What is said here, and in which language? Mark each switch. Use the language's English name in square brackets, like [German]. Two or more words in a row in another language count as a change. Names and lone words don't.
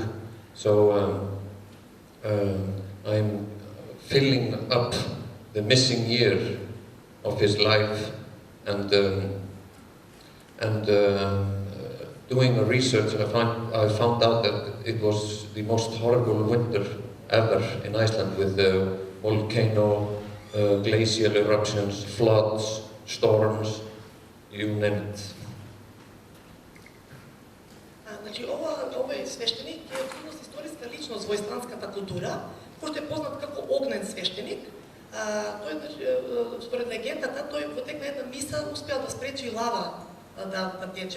[English] So I'm filling up the missing year of his life and doing a research, I found out that it was the most horrible winter ever in Iceland, with volcano, glacial eruptions, floods, storms, you name it. [Macedonian] Значи, овој свештеник е всушност историска личност во исландската култура, кој што е познат како огнен свештеник. Тој, според легендата, тој во тек на една миса успеал да спречи лава да тече.